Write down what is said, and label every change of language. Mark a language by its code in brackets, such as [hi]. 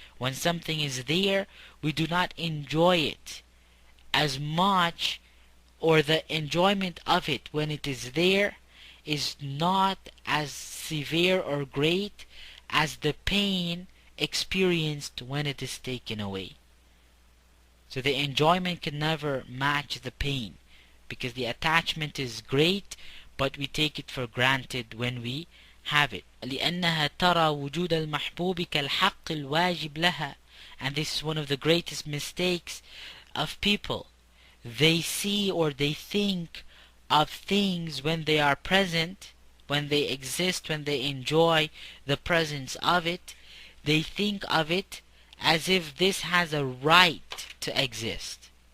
[en] When something is there, we do not enjoy it as much, or the enjoyment of it when it is there is not as severe or great as the pain experienced when it is taken away. So the enjoyment can never match the pain, because the attachment is great, but we take it for granted when we have it. [ar] لأنها ترى وجود المحبوب كالحق الواجب لها. [en] And this is one of the greatest mistakes of people. They see or they think of things when they are present, when they exist, when they enjoy the presence of it. They think of it as if this has a right to exist.